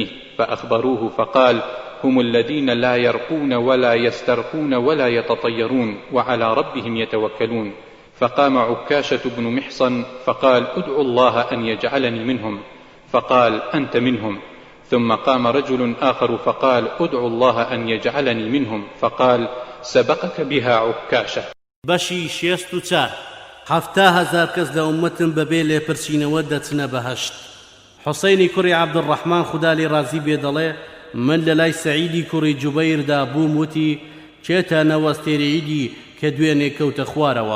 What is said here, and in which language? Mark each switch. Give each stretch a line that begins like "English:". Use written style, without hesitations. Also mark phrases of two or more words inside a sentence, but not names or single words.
Arabic: فأخبروه فقال: هم الذين لا يرقون ولا يسترقون ولا يتطيرون، وعلى ربهم يتوكلون. فقام عكاشة بن محصن فقال: ادعوا الله أن يجعلني منهم. فقال: أنت منهم. ثم قام رجل آخر فقال: ادعوا الله أن يجعلني منهم. فقال: سبقك بها عكاشة.
Central Kurdish: بەشی 64 7,000 کەس لە ئومەتم بەبێ لێپرسینەوە دەچنە بەهەشت. حوسەینی کوڕی عەبدوڕەحمان خدا لێ ڕازی بێ دەڵێ من لە لای سەعیدی کوڕی جوبەیردا بووم، وتی: چێتە نەوەستێری عیدی کە دوێنێ کەوتە خوارەوە؟